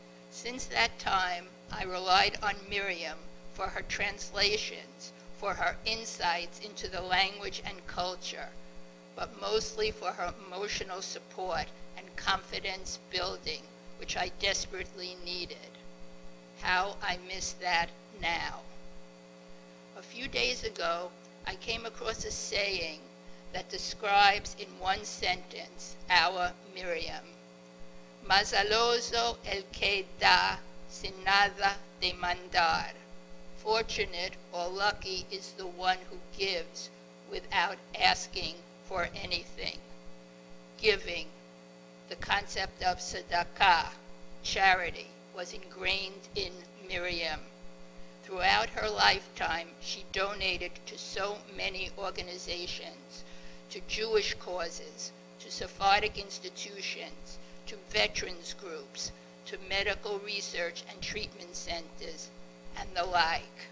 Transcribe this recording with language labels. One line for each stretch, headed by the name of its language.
English: Since that time, I relied on Miriam for her translations, for her insights into the language and culture, but mostly for her emotional support and confidence building, which I desperately needed. How I miss that now. A few days ago, I came across a saying that describes in one sentence our Miriam.
Ladino: Mazaloso el que da sin nada demandar.
English: Fortunate or lucky is the one who gives without asking for anything. Giving, the concept of tzedakah, charity, was ingrained in Miriam. Throughout her lifetime, she donated to so many organizations, to Jewish causes, to Sephardic institutions, to veterans groups, to medical research and treatment centers, and the like.